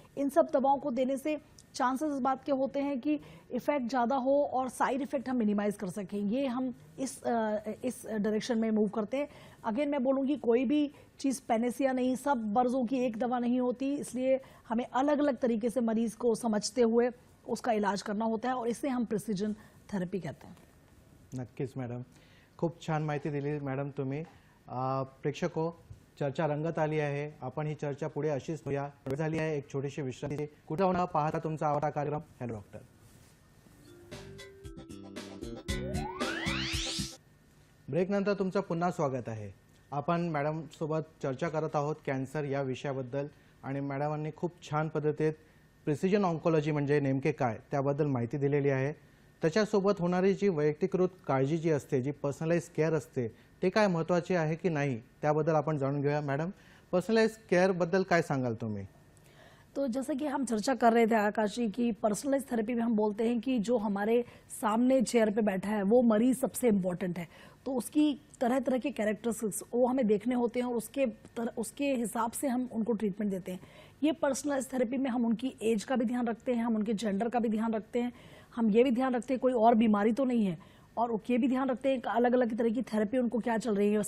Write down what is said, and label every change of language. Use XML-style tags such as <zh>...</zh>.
<hi>इन सब दवाओं को देने से चांसेस इस बात के होते हैं कि इफेक्ट ज़्यादा हो और साइड इफेक्ट हम मिनिमाइज कर सकें। ये हम इस डायरेक्शन में मूव करते हैं। अगेन मैं बोलूँगी कोई भी चीज़ पेनेसिया नहीं, सब मर्जों की एक दवा नहीं होती, इसलिए हमें अलग अलग तरीके से मरीज को समझते हुए उसका इलाज करना होता है, और इसे हम प्रिसिजन थेरेपी कहते हैं।</hi> <mr>नक्कीच मॅडम, खूप छान माहिती दिली मॅडम तुम्ही। प्रेक्षको, चर्चा रंगत आली आहे, आपण ही चर्चा पुढे अशीच होऊया। वेळ झाली आहे एक छोटीशी विश्रांती। कुठे होणार पाहता तुमचा आवडता कार्यक्रम हॅलो डॉक्टर। ब्रेक नंतर तुमचं पुन्हा स्वागत आहे। आपण मॅडम सोबत चर्चा करत आहोत कॅन्सर या विषयाबद्दल, आणि मॅडमांनी खूप छान पद्धतीत प्रिसिजन ऑन्कोलॉजी म्हणजे नेमके काय त्याबद्दल माहिती दिलेली आहे। त्याच्यासोबत होणारी जी वैयक्तिकृत काळजी जी असते, जी पर्सनलाइज केअर असते, ते काय महत्त्वाचे आहे की नाही त्याबद्दल आपण जाणून घेऊया। मॅडम, पर्सनलाइज केअर बद्दल काय सांगाल तुम्ही?</mr> <hi>तो जैसे कि हम चर्चा कर रहे थे आकाश जी की पर्सनलाइज थेरेपी में हम बोलते हैं कि जो हमारे सामने चेयर पे बैठा है वो मरीज सबसे इम्पोर्टेंट है, तो उसकी तरह तरह के कैरेक्टरिस्टिक्स वो हमें देखने होते हैं, और उसके हिसाब से हम उनको ट्रीटमेंट देते हैं। ये पर्सनलाइज थेरेपी में हम उनकी एज का भी ध्यान रखते हैं, हम उनके जेंडर का भी ध्यान रखते हैं, हम ये भी ध्यान रखते हैं कोई और बीमारी तो नहीं है, और ये भी ध्यान रखते हैं अलग अलग तरह की थेरेपी उनको क्या चल रही है।</hi>